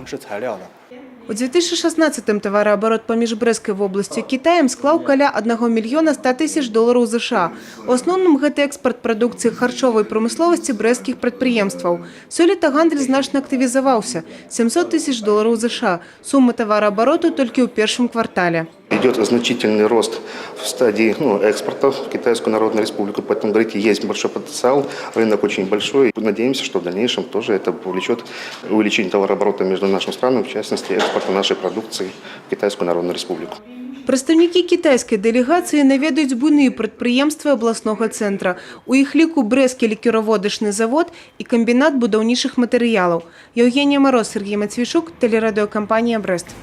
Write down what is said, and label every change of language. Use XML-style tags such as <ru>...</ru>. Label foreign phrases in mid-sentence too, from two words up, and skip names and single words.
<be>У 2016-м товарооборот паміж Брэсцкай вобласцю і Кітаем склаў каля $1 мільёна 100 тысяч США. У асноўным гэта экспарт прадукцыі харчовай прамысловасці брэсцкіх прадпрыемстваў. Сёлета гандаль значна актывізаваўся – $700 тысяч США. Сума товарообороту толькі ў першым квартале.</be> <ru>Идет значительный рост в стадии экспорта в Китайскую Народную Республику, поэтому, говорите, есть большой потенциал, рынок очень большой. Надеемся, что в дальнейшем тоже это повлечет увеличение товарооборота между нашими странами, в частности, экспорта нашей продукции в Китайскую Народную Республику.</ru> <be>Прадстаўнікі кітайскай дэлегацыі наведаюць буйныя прадпрыемствы абласнога цэнтра. У іх ліку Брэсцкі лікёраводачны завод і камбінат будаўнічых матэрыялаў.</be> <ru>Евгения Мороз, Сергей Матвейчук, телерадиокомпания «Брест».</ru>